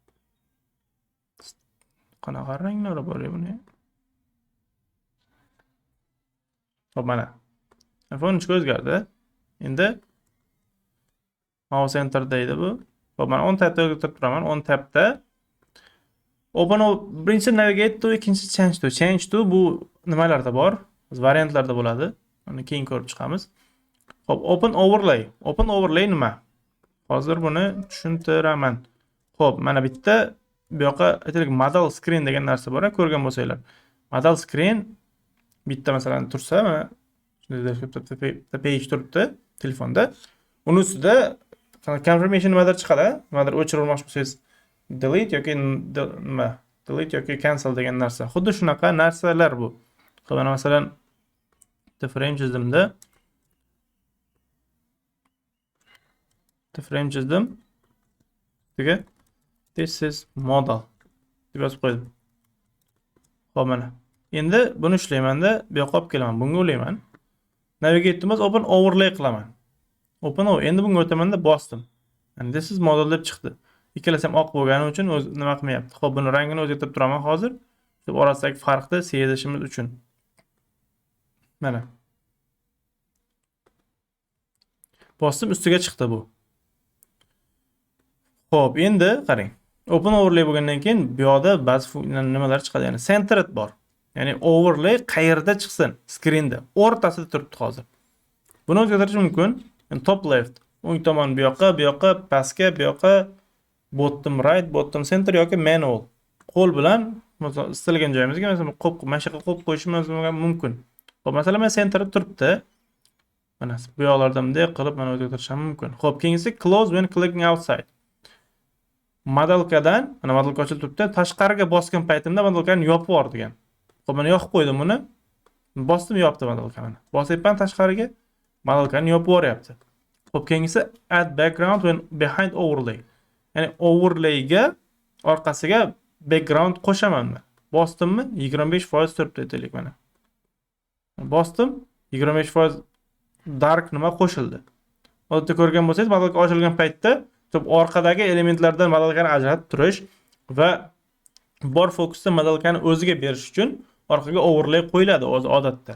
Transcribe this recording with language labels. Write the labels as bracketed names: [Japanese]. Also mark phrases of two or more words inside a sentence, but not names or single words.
[Uzbek] Qanaqa ranglari bor buni? Xo'p, mana iPhone 13 ga o'zgardi. Endi [English] mouse enter [Uzbek] deydi bu. Xo'p, mana 10 tabda o'tkazib turaman. 10 tabda birinchi [English] navigate to, [Uzbek] ikkinchi [English] change to. Change to [Uzbek] bu nimalarda bor? Variantlarda bo'ladi. Uni keyin ko'rib chiqamiz. Xo'p, [English] open overlay. Open overlay [Uzbek] nima? Hozir buni tushuntiraman. Xo'p, mana bitta bu yoqqa aytaylik [English] model screen [Uzbek] degan narsa bor, ko'rgan bo'lsanglar. [English] Model screen [Uzbek] bitta masalan tursa, mana shunday page turibdi telefonda. Uni ustida confirmation nimadir chiqadi, nimadir o'chirmoqchi bo'lsangiz delete yoki nima, delete yoki cancel degan narsa. Xuddi shunaqa narsalar bu. Xo'p, mana masalan bitta frame chizdimda. Frame chizdim. [English] This is model [Uzbek] deb yozib qo'ydim. Xo'p, mana. Endi buni ishlaymanda, bu yoqqa olib kelaman. Bunga o'layman. Navigate'imiz [English] open overlay [Uzbek] qilaman. Endi bunga o'tamanda bosdim. Yani [English] this is model [Uzbek] deb chiqdi. Ikkalasi ham oq bo'lgani uchun o'z nima qilmayapti. Xo'p, buni rangini o'zgartirib turaman hozir. Deb orasidagi farqni sezishimiz uchun. Mana. Bosdim, ustiga chiqdi bu. Xo'p, endi qarang. [English] Open overlay [Uzbek] bo'lgandan keyin bu yoqda ba'zi nimalar chiqadi. Ya'ni centered bor. Ya'ni overlay qayerda chiqsin? Screenda. O'rtasida turibdi hozir. Buni o'zgartirish mumkin. Yani [English] top left, [Uzbek] o'ng tomon bu yoqqa, pastga, bu yoqqa, [English] bottom right, bottom center yoki manual. [Uzbek] Qo'l bilan istalgan joyimizga masalan mashqa qilib qo'yishimiz mumkin. Xo'p, masalan men centerda turibdi. Mana bu yoqlarda bunday qilib mana o'zgartirishim mumkin. Xo'p, keyingisi [English] close when clicking outside. [Uzbek] Modelkadan, mana modelka ochilib turibdi. Tashqariga bosgan paytimda modelkani yopib yuborgan. Xo'p, mana yoqib qo'ydim buni. Bosdim, yopdi modelkani. Bosyapman tashqariga, modelkani yopib yuboryapti. Xo'p, keyingisi [English] add background when behind overlay. [Uzbek] Ya'ni overlayga orqasiga background qo'shaman. Bosdimmi? 25% turibdi aytaylik mana. Bosdim, 25% dark nima qo'shildi. Odatda ko'rgan bo'lsangiz, modelka ochilgan paytda orqadagi elementlardan modelkani ajratib turish va bor fokusni modelkani o'ziga berish uchun orqaga overlay qo'yiladi o'zi odatda.